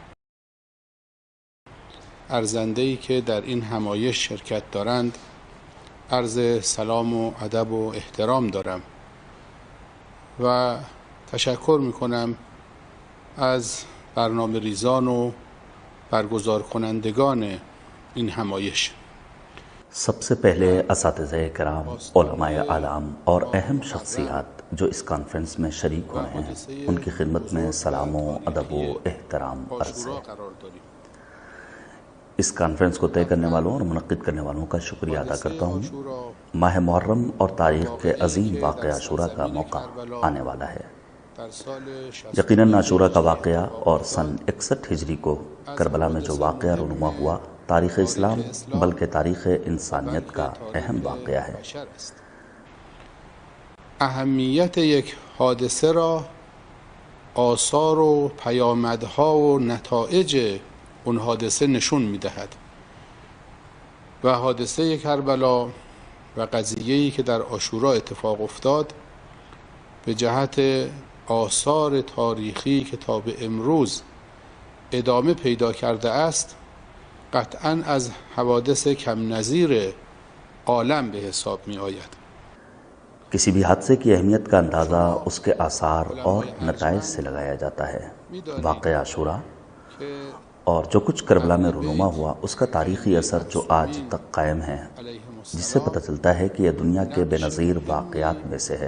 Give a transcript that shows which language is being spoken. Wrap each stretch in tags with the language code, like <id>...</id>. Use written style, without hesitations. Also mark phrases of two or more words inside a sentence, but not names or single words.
<fa>ارزنده‌ای که در این همایش شرکت دارند عرض سلام و ادب و احترام دارم و تشکر میکنم از برنامه ریزان و برگزار کنندگان این همایش۔</fa> <ur>سب سے پہلے اساتذہ کرام، علماء اعلام اور اہم شخصیات جو اس کانفرنس میں شریک ہوئے ہیں ان کی خدمت میں سلام و ادب و احترام عرض ہے۔ اس کانفرنس کو طے کرنے والوں اور منعقد کرنے والوں کا شکریہ ادا کرتا ہوں۔ ماہ محرم اور تاریخ کے عظیم واقعہ عاشورہ کا موقع آنے والا ہے۔ یقیناً عاشورہ کا واقعہ اور سن 61 ہجری کو کربلا میں جو واقعہ رونما ہوا تاریخ اسلام بلکہ تاریخ انسانیت کا اہم واقعہ ہے۔</ur> <fa>اهمیت یک حادثه را آثار و پیامدها و نتایج اون حادثه نشون میدهد و حادثه کربلا و قضیه‌ای که در عاشورا اتفاق افتاد به جهت آثار تاریخی که تا به امروز ادامه پیدا کرده است قطعاً از حوادث کم نظیر عالم به حساب می آید۔</fa> <ur>کسی بھی حادثے کی اہمیت کا اندازہ اس کے آثار اور نتائج سے لگایا جاتا ہے۔ واقعہ عاشورہ اور جو کچھ کربلا میں رونما ہوا اس کا تاریخی اثر جو آج تک قائم ہے، جس سے پتہ چلتا ہے کہ یہ دنیا کے بے نظیر واقعات میں سے ہے۔</ur>